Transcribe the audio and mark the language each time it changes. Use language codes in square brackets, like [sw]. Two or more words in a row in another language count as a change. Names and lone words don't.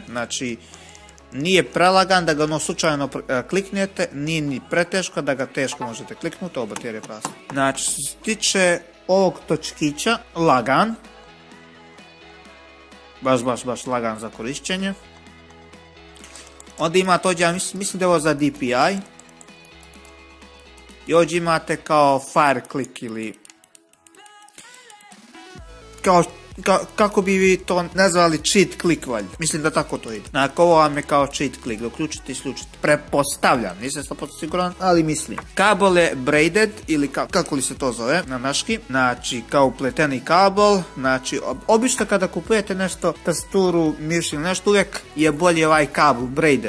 [bs] Znači nije prelagan da ga ono slučajno kliknete, nije ni preteško da ga teško možete kliknuti, ovo baterije prazne. Znači što se tiče ovog točkića, lagan. Baš lagan za korišćenje. Onda imate ovdje, ja mislim da je ovo za DPI. I ovdje imate kao [en] fire click [bs] ili kao kako bi vi to nazvali [en] cheat click [bs] valjda. Mislim da tako to ide. Znači ovo vam je kao [en] cheat click, [bs] da uključite i isključite. Pretpostavljam, nisam 100% siguran, ali mislim. Kabel je braided ili kako li se to zove na naški. Znači kao upleteni kabel. Znači obično kada kupujete nešto, tastaturu, miš ili nešto, uvijek je bolji ovaj kabel braided.